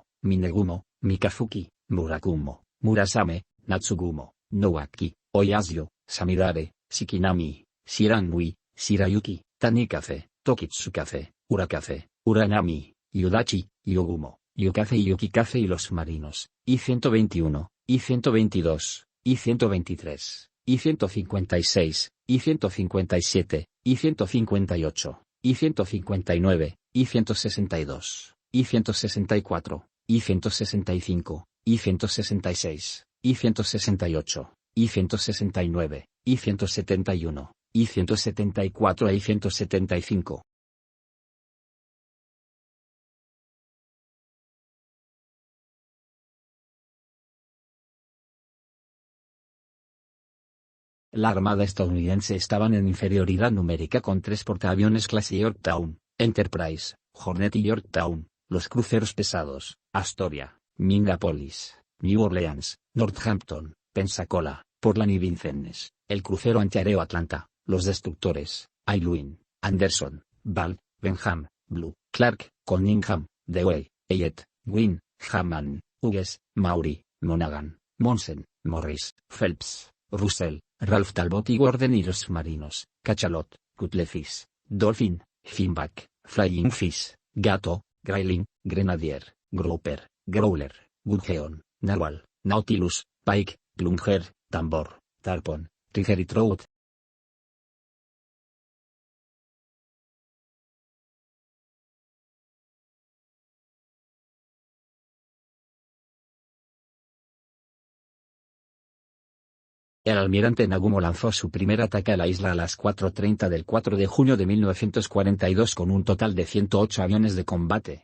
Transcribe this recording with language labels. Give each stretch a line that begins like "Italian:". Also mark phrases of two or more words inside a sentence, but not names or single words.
Spanish: Minegumo, Mikafuki, Murakumo, Murasame, Natsugumo, Nowaki, Oyasio, Samirare, Shikinami, Shiranui, Shirayuki, Tanikaze, Tokitsukaze, Urakaze, Uranami, Yudachi, Yogumo, Yukaze y Yukikaze y los marinos, I-121, I-122, I-123, I-156, I-157, I-158, I-159, I-162, I-164, I-165, I-166, I-168, I-169, I-171, I-174 e I-175. La armada estadounidense estaba en inferioridad numérica con 3 portaaviones clase Yorktown, Enterprise, Hornet y Yorktown, los cruceros pesados, Astoria, Minneapolis, New Orleans, Northampton, Pensacola, Portland y Vincennes, el crucero antiaéreo Atlanta, los destructores, Aylwin, Anderson, Ball, Benham, Blue, Clark, Cunningham, Dewey, Elliott, Gwynn, Hammond, Hughes, Maury, Monaghan, Monsen, Morris, Phelps, Russell, Ralph Talbot y Gordon y los submarinos, Cachalot, Cutlefish, Dolphin, Finback, Flying Fish, Gato, Grayling, Grenadier, Grouper, Growler, Gudgeon, Narwhal, Nautilus, Pike, Plunger, Tambor, Tarpon, Tiger y Trout. El almirante Nagumo lanzó su primer ataque a la isla a las 4:30 del 4 de junio de 1942 con un total de 108 aviones de combate.